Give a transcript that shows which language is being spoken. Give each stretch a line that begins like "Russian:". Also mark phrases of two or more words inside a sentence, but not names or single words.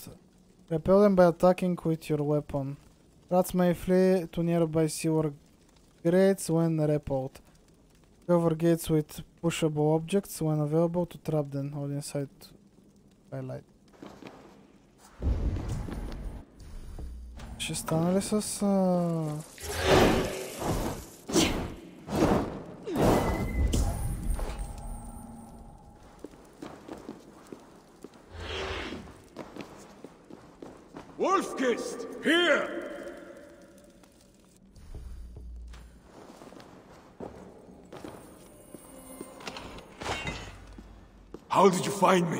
English: Repel them by attacking with your weapon. Rats may flee to nearby sewer grates when repelled. Cover gates with pushable objects when available to trap them or inside highlight.
Bulgarian: Ще стане ли с...
English: Wolfkist, here! How did you find me?